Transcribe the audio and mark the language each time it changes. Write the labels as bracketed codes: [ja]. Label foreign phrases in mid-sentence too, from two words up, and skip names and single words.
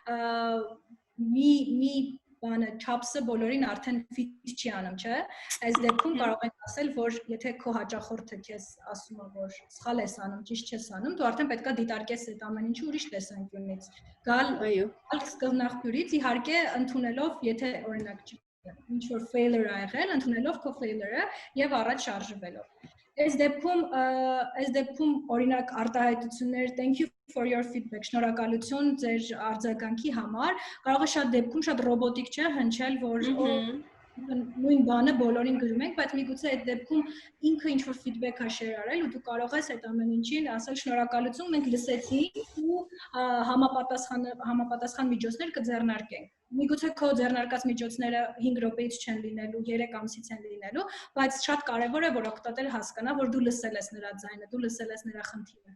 [hy] մի բանը չափսը բոլորին արդեն ֆիտ չի անում, չէ։ Այս դեպքում կարող ենք ասել, որ եթե քո հաճախորդը քեզ ասում է, որ սխալ ես անում, ճիշտ չես անում, դու արդեն պետք է դիտարկես այդ ամեն ինչը ուրիշ տեսանկյունից։ Գալ սկզբնաղբյուրից, իհարկե ընդունելով, եթե օրինակ ինչ որ failure ա եղել, ընդունելով քո failure-ը եւ առաջ շարժվելով։ Այս դեպքում օրինակ արտահայտություններ, [en] thank you for your feedback, [hy] շնորհակալություն ձեր արձագանքի համար, կարող է շատ դեպքում շատ ռոբոտիկ չէ հնչել, որ նույն բանը բոլորին գրում ենք, բայց միգուցե այդ դեպքում ինքը ինչ-որ [en] feedback-ա share [hy] արել ու դու կարող ես այդ ամեն ինչին ասել շնորհակալություն, մենք լսեցինք ու համապատասխան միջոցներ կձեռնարկենք։ Միգուցե քո ձեռնարկած միջոցները 5 րոպեից չեն լինելու, 3 ամսից են լինելու, բայց շատ կարևոր է, որ օգտատերը հասկանա, որ դու լսել ես նրա ձայնը, դու լսել ես նրա խնդիրը։